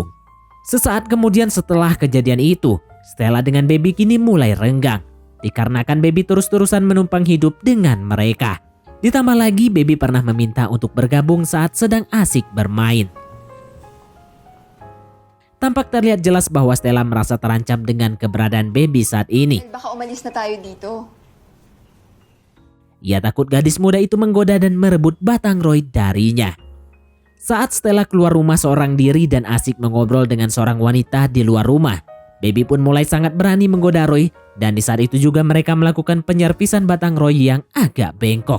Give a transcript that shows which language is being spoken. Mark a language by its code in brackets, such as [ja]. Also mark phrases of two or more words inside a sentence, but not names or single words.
[id] Sesaat kemudian setelah kejadian itu, Stella dengan Baby kini mulai renggang. Dikarenakan Baby terus-terusan menumpang hidup dengan mereka. Ditambah lagi Baby pernah meminta untuk bergabung saat sedang asik bermain. Tampak terlihat jelas bahwa Stella merasa terancam dengan keberadaan Baby saat ini. [tl] Baka umalis na tayo dito. [id] Ia takut gadis muda itu menggoda dan merebut batang Roy darinya. Saat Stella keluar rumah seorang diri dan asik mengobrol dengan seorang wanita di luar rumah, Baby pun mulai sangat berani menggoda Roy dan di saat itu juga mereka melakukan penyerpisan batang Roy yang agak bengkok.